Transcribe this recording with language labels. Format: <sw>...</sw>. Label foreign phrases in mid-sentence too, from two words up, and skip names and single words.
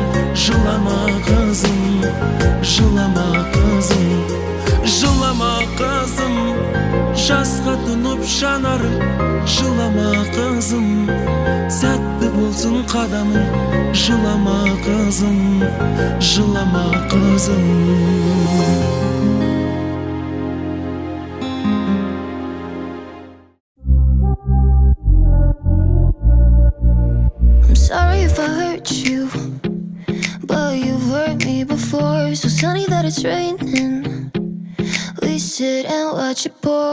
<kk>Жылама kızım, жылама kızım, жылама kızım, жасқа тұнып жанарың. Жылама kızım, сәтті болсын қадамың. Жылама kızım, жылама kızım.</kk> <en>Sorry if I hurt you, but you've hurt me before. So sunny that it's raining, we sit and watch it pour.</en>